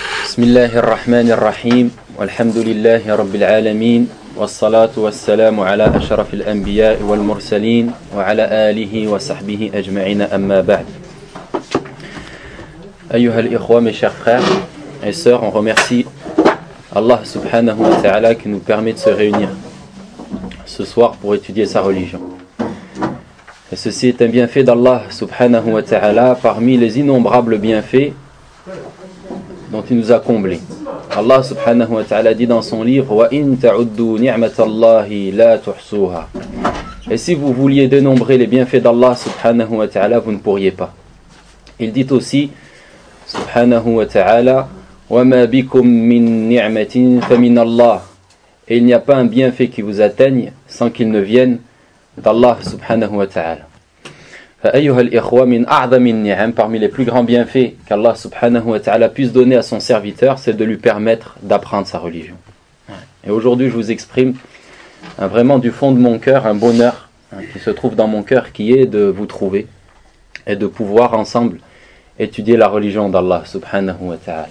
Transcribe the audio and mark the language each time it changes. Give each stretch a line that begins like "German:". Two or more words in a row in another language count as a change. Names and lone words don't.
Arabic: بسم الله الرحمن الرحيم والحمد لله رب العالمين والصلاة والسلام على أشرف الأنبياء والمرسلين وعلى آله وصحبه أجمعين أما بعد. أيها الإخوة,
French: mes chers frères et sœurs, on remercie Allah
Arabic: سبحانه وتعالى
French: qui nous permet de se réunir ce soir pour étudier sa religion. Et ceci est un bienfait d'Allah
Arabic: سبحانه وتعالى
French: parmi les innombrables bienfaits dont il nous a comblés. Allah
Arabic: سبحانه وتعالى
French: dit dans son livre
Arabic: وإن تعدوا نعمة الله لا تحصوها.
French: Et si vous vouliez dénombrer les bienfaits d'Allah
Arabic: سبحانه وتعالى,
French: vous ne pourriez pas. Il dit aussi
Arabic: سبحانه وتعالى وما بكم من نعمة فمن الله.
French: Et il n'y a pas un bienfait qui vous atteigne sans qu'il ne vienne d'Allah
Arabic: سبحانه وتعالى. فأيها الإخوة من أعظم النعم,
French: parmi les plus grands bienfaits qu'Allah
Arabic: سبحانه وتعالى
French: puisse donner à son serviteur, c'est de lui permettre d'apprendre sa religion. Et aujourd'hui je vous exprime vraiment du fond de mon cœur un bonheur qui se trouve dans mon cœur, qui est de vous trouver et de pouvoir ensemble étudier la religion d'Allah
Arabic: سبحانه وتعالى.